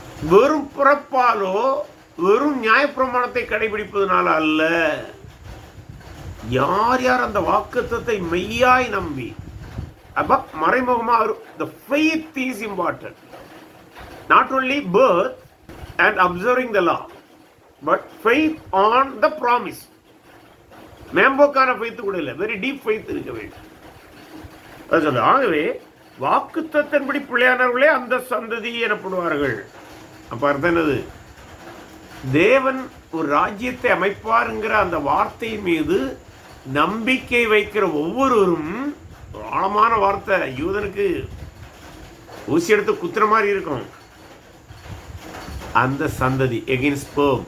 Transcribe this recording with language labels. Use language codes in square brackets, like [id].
[ta] வெறும் பிறப்பாலோ வெறும் நியாயப்பிரமாணத்தை கடைபிடிப்பதனால அல்ல. யார் யார் அந்த வாக்குத்தத்தை மெய்யாய் நம்பி, அப்ப மறைமுகமாக [en] the faith is important. Not only birth and observing the law, but faith on the promise. [ta] மேம்போக்கான faith கூட இல்லை, [en] very deep faith [ta] இருக்க வேண்டும். ஆகவே வாக்குத்தத்தின்படி பிள்ளையானவர்களே அந்த சந்ததி எனப்படுவார்கள். அப்ப அர்த்தம் என்னது? தேவன் ஒரு ராஜ்யத்தை அமைப்பாருங்கிற அந்த வார்த்தை மீது நம்பிக்கை வைக்கிற ஒவ்வொருவரும், ஆழமான வார்த்தை, யூதனுக்கு ஊசி எடுத்து குத்துற மாதிரி இருக்கும், அந்த சந்ததி எகைன் ஸ்பெர்ம்.